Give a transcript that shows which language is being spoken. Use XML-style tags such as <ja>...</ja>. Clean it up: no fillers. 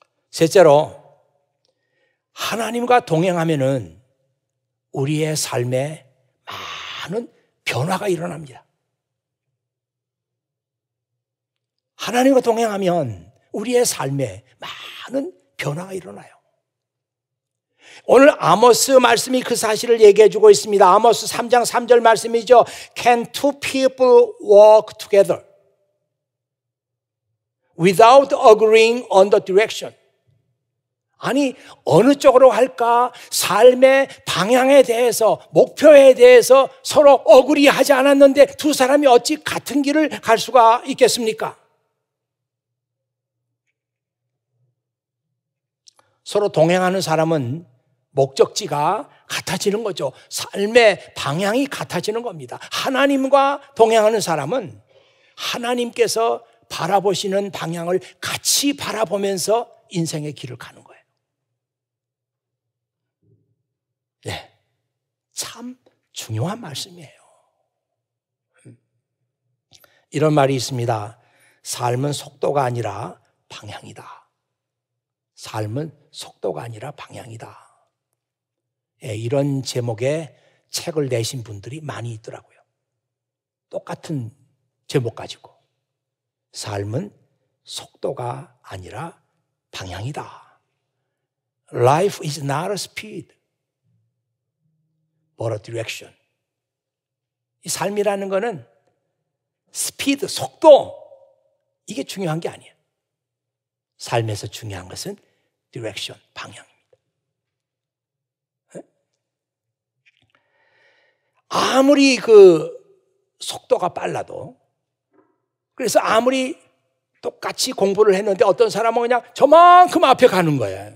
<ko>셋째로, 하나님과 동행하면은 우리의 삶에 많은 변화가 일어납니다. 하나님과 동행하면 우리의 삶에 많은 변화가 일어나요. 오늘 아모스 말씀이 그 사실을 얘기해 주고 있습니다. 아모스 3장 3절 말씀이죠.</ko> <en>Can two people walk together without agreeing on the direction?</en> <ko>아니, 어느 쪽으로 할까? 삶의 방향에 대해서, 목표에 대해서 서로 어그리하지 않았는데 두 사람이 어찌 같은 길을 갈 수가 있겠습니까? 서로 동행하는 사람은 목적지가 같아지는 거죠. 삶의 방향이 같아지는 겁니다. 하나님과 동행하는 사람은 하나님께서 바라보시는 방향을 같이 바라보면서 인생의 길을 가는 거예요. 네, 참 중요한 말씀이에요. 이런 말이 있습니다. 삶은 속도가 아니라 방향이다. 삶은 속도가 아니라 방향이다. 이런 제목의 책을 내신 분들이 많이 있더라고요. 똑같은 제목 가지고. 삶은 속도가 아니라 방향이다.</ko> <en>Life is not a speed, but a direction.</en> <ko>이 삶이라는 거는 스피드, 속도, 이게 중요한 게 아니에요. 삶에서 중요한 것은 direction, 방향입니다. 아무리 그 속도가 빨라도, 그래서 아무리 똑같이 공부를 했는데 어떤 사람은 그냥 저만큼 앞에 가는 거예요.</ko>